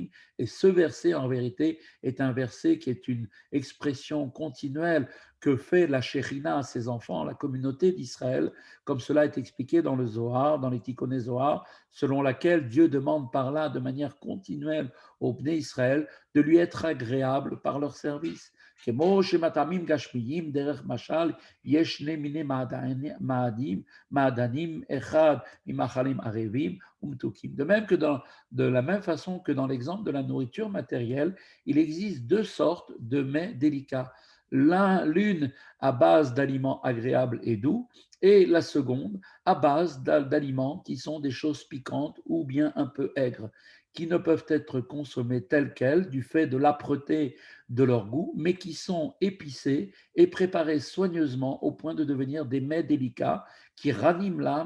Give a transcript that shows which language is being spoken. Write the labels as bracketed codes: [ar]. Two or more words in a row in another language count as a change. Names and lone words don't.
[fr] Et ce verset, en vérité, est un verset qui est une expression continuelle que fait la Shérina à ses enfants, la communauté d'Israël, comme cela est expliqué dans le Zohar, dans les Tikkuné Zohar, selon laquelle Dieu demande par là, de manière continuelle, au [he] בני ישראל, [fr] de lui être agréable par leur service. [he] כמו שמטעמים גשמיים דרך משל יש שני מיני מעדנים אחד ממאכלים ערבים ומתוקים. [fr] De la même façon que dans l'exemple de la nourriture matérielle, il existe deux sortes de mets délicats. L'une à base d'aliments agréables et doux, et la seconde à base d'aliments qui sont des choses piquantes ou bien un peu aigres, qui ne peuvent être consommés tels quels du fait de l'âpreté de leur goût, mais qui sont épicés et préparés soigneusement au point de devenir des mets délicats qui raniment l'âme.